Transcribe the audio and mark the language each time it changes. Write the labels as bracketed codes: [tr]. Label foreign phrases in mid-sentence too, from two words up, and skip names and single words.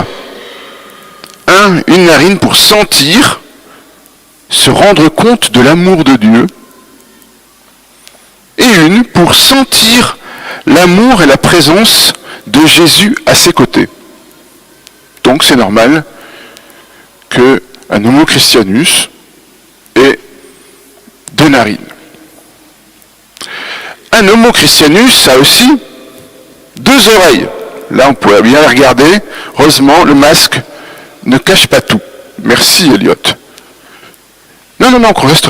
[fr] Une narine pour sentir, se rendre compte de l'amour de Dieu, et une pour sentir l'amour et la présence de Jésus à ses côtés. Donc c'est normal qu'un [la] homo christianus [fr] ait deux narines. Un [la] homo christianus [fr] a aussi deux oreilles. Là, on pourrait bien les regarder. Heureusement, le masque ne cache pas tout. Merci, Elliot. Non, reste.